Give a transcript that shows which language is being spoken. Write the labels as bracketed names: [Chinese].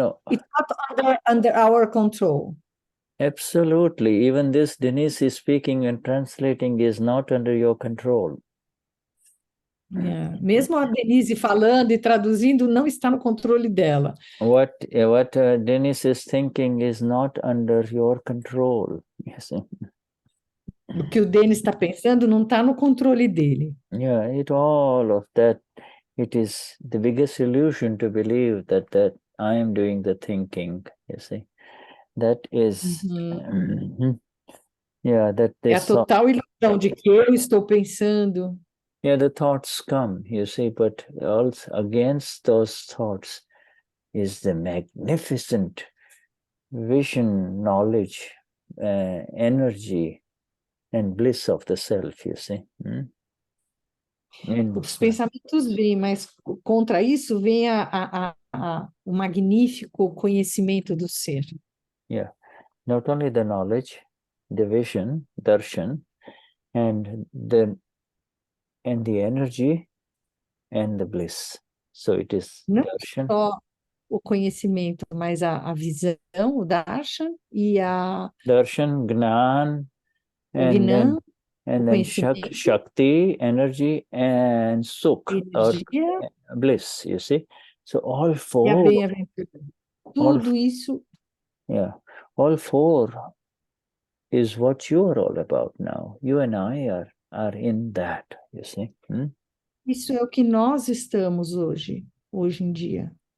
[English] It's not under our control. Absolutely. Even this Denize is speaking and translating is not under your control. Yeah. [Portuguese] Mesmo a Denise falando e traduzindo, não está no controle dela. [English] What Denize is thinking is not under your control. Yes. [Portuguese] O que o Denis está pensando não está no controle dele. [English] Yeah, all of that. It is the biggest illusion to believe that I am doing the thinking. You see, that is, yeah, that [Portuguese] É a [English] this. [Portuguese] total ilusão de que eu estou pensando. [English] Yeah, the thoughts come, you see, but also against those thoughts is the magnificent vision, knowledge, energy, and bliss of the self, you see. [Portuguese] Os pensamentos vêm, mas contra isso vem o magnífico conhecimento do ser. [English] Yeah, not only the knowledge, the vision, darshan, and the energy and the bliss. So it is [Portuguese] Não [English] darshan. [Portuguese] Só o conhecimento, mas a visão, o darshan e a [English] Darshan, Gnan, Gnan, and then Shakti, energy, and Sukh, or bliss, you see. So all four. [Portuguese] Tudo isso. [English] Yeah, all four is what you are all about now. You and I are in that, you see. [Portuguese] Isso é o que nós estamos hoje em dia.